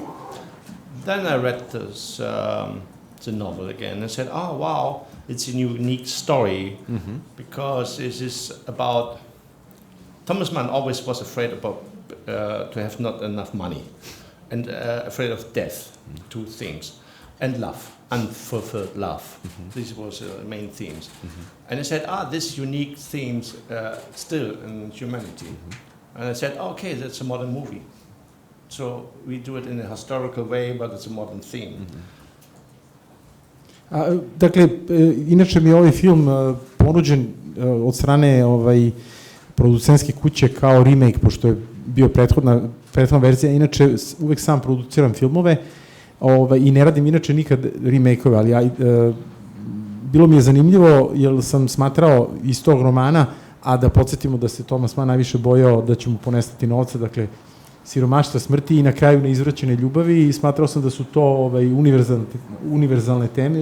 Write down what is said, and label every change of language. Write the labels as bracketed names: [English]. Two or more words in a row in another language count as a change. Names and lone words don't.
[English] Then I read the novel again and said, oh wow, it's a unique story because this is about Thomas Mann always was afraid about to have not enough money and afraid of death, two things, and love, unfulfilled love. These was the main themes. And I said, this unique themes still in humanity. And I said, okay, that's a modern movie. So we do it in a historical way, but it's a modern theme. [Serbian] Dakle, inače mi je ovaj film ponuđen od strane producentske kuće kao remake, pošto je bio prethodna verzija. Inače, uvek sam produciram filmove i ne radim inače nikad remake-ove, ali bilo mi je zanimljivo jer sam smatrao iz tog romana, a da podsjetimo da se Thomas Mann najviše bojao da će mu ponestati novca, dakle, siromaštva, smrti i na kraju neizvraćene ljubavi, i smatrao sam da su to univerzalne teme.